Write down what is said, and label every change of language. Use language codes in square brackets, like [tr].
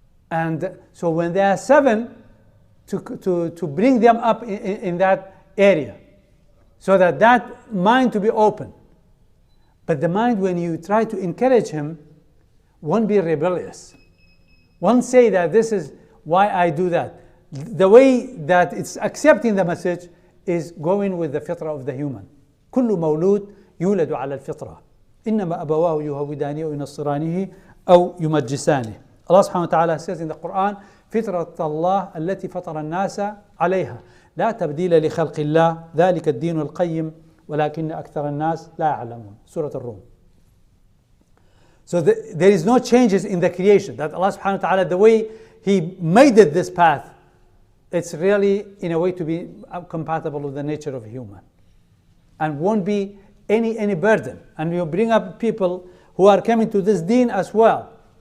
[en] And so when they are 7, to bring them up in that area, so that mind to be open. But the mind, when you try to encourage him, won't be rebellious. Won't say that this is why I do that. The way that it's accepting the message is going with the fitrah of the human. [ar] كل مولود يولد على الفطرة إنما أبواه يهودانه أو ينصرانه أو يمجسانه. Allah subhanahu wa ta'ala [en] says in the Quran, [ar] فطرة الله التي فطر الناس عليها لا تبديل لخلق الله ذلك الدين القيم ولكن أكثر الناس لا يعلمون. [en] Surah Al-Rum. So there is no changes in the creation. That Allah subhanahu wa ta'ala, the way He made it this path, it's really in a way to be compatible with the nature of human. And won't be any burden. And you bring up people who are coming to this deen as well.